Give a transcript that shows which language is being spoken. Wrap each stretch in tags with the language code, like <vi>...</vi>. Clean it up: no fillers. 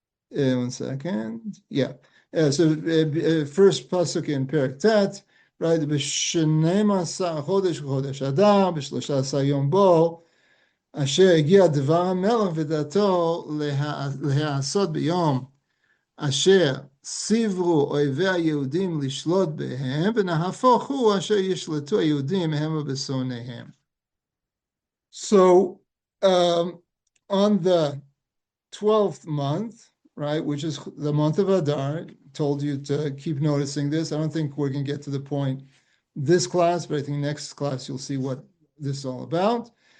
<en>One second. Yeah. So first pasuk in Perek Tet, right?</en> <he>B'shnei-masar chodesh chodesh Adar, b'shlosha-asar yom bo, asher הגיע דבר המלך ודעתו להעשות ביום אשר סיברו אויבי היהודים לשלוט בהם, ונהפוך הוא אשר ישלטו היהודים הם ובשונאיהם.</he> <en>So on the 12th month, right, which is the month of Adar, told you to keep noticing this. I don't think we're going to get to the point this class, but I think next class you'll see what this is all about.</en>